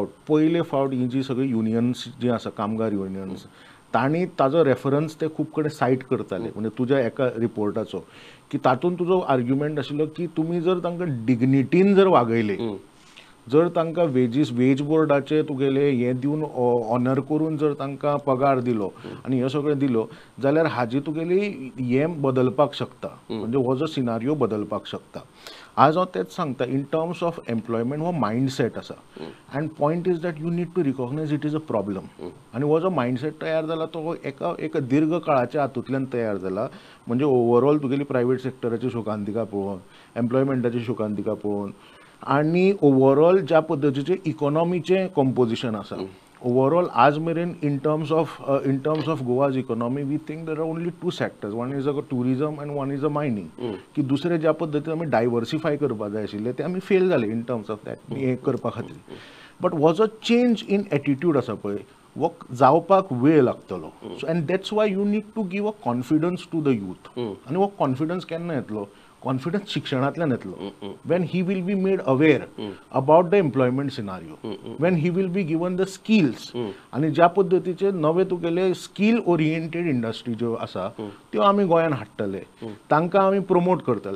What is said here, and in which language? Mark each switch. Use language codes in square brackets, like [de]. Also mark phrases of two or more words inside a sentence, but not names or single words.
[kok] फावट ही जी सगळी युनियन्स जी आसा कामगार युनियन्स तांणी ताजो रेफरन्स ते खूब कडेन सायट करताले म्हणजे तुज्या एका रिपोर्टाचो की तातूंत तुजो आर्ग्युमेंट आशिल्लो की तुमी जर तांकां डिग्निटीन जर वागयले जर तांकां वेज बोर्डाचे तुगेले हे दिवन ऑनर करून जर तांकां पगार दिलो आनी हे सगळें दिलो जाल्यार हाजी तुगेली हे बदलपाक शकता म्हणजे हो जो सिनारियो बदलपाक शकता. आज हांव तेच सांगता [en] in terms of employment [kok] हो मायंडसेट आसा [en] and point is that you need to recognise it is a problem [kok] आनी हो जो मायंडसेट तयार जाला तो एका दीर्घ काळाच्या हातूंतल्यान तयार जाला म्हणजे ओवरऑल तुगेली प्रायव्हेट सेक्टराची शोकांतिका पळोवन एम्प्लॉयमेंटाची शोकांतिका पळोवन आनी ओवरऑल ज्या पद्दतीचें इकॉनॉमीचें कंपोजिशन आसा ओवरऑल आज मेरेन [en] in terms of Goa's economy we think there are only two sectors one is a tourism and one is a mining [kok] की दुसरे ज्या पद्दतीन आमी डायवर्सिफाय करपाक जाय आशिल्ले ते आमी फेल जाले [en] in terms of that [kok] हे करपा खातीर. बट हो जो [en] change in attitude [kok] आसा पळय वो जावपाक वेळ लागतलो [en] so and that's why you need to give a confidence to the youth [kok] आनी हो कॉन्फिडन्स केन्ना येतलो कॉन्फिडन्स शिक्षणांतल्यान येतलो [en] when he will be made aware about the employment scenario when he will be given the skills [kok] आनी ज्या पद्दतीचे नवे तुगेले [en] skill oriented industry [kok] ज्यो आसा त्यो आमी गोंयान हाडटले तांकां आमी प्रमोट करतले.